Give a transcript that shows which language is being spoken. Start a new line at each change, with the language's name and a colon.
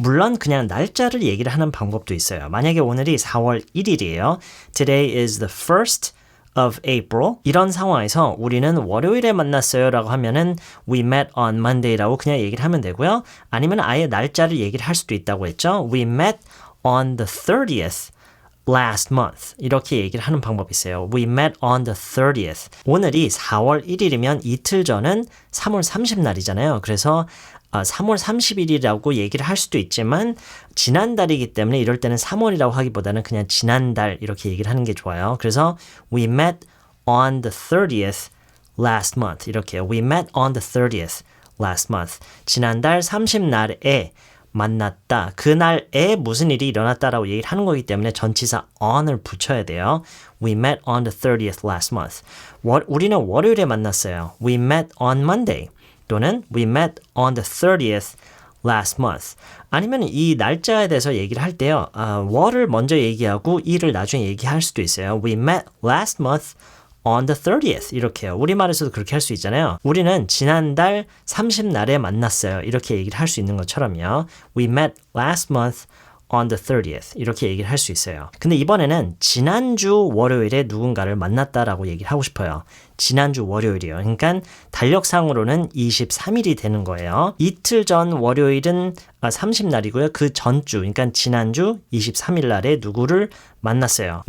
Korean: 물론 그냥 날짜를 얘기를 하는 방법도 있어요. 만약에 오늘이 4월 1일이에요.
English: Today is the 1st of April.
Korean: 이런 상황에서 우리는 월요일에 만났어요 라고 하면은
English: We met on Monday
Korean: 라고 그냥 얘기를 하면 되고요. 아니면 아예 날짜를 얘기를 할 수도 있다고 했죠.
English: We met on the 30th last month
Korean: 이렇게 얘기를 하는 방법이 있어요.
English: We met on the 30th.
Korean: 오늘이 4월 1일이면 이틀 전은 3월 30날이잖아요. 그래서 3월 30일이라고 얘기를 할 수도 있지만 지난달이기 때문에 이럴 때는 3월이라고 하기보다는 그냥 지난달 이렇게 얘기를 하는 게 좋아요. 그래서
English: We met on the 30th last month
Korean: 이렇게요.
English: We met on the 30th last month.
Korean: 지난달 30날에 만났다. 그날에 무슨 일이 일어났다라고 얘기를 하는 거기 때문에 전치사 on을 붙여야 돼요.
English: We met on the 30th last month.
Korean: 우리는 월요일에 만났어요.
English: We met on Monday.
Korean: 또는
English: We met on the 30th last month.
Korean: 아니면 이 날짜에 대해서 얘기를 할 때요. 월을 먼저 얘기하고 일을 나중에 얘기할 수도 있어요.
English: We met last month on the 30th
Korean: 이렇게요. 우리말에서도 그렇게 할 수 있잖아요. 우리는 지난달 30날에 만났어요. 이렇게 얘기를 할 수 있는 것처럼요.
English: We met last month on the 30th
Korean: 이렇게 얘기를 할 수 있어요. 근데 이번에는 지난주 월요일에 누군가를 만났다라고 얘기를 하고 싶어요. 지난주 월요일이요. 그러니까 달력상으로는 23일이 되는 거예요. 이틀 전 월요일은 30날이고요. 그 전주, 그러니까 지난주 23일 날에 누구를 만났어요.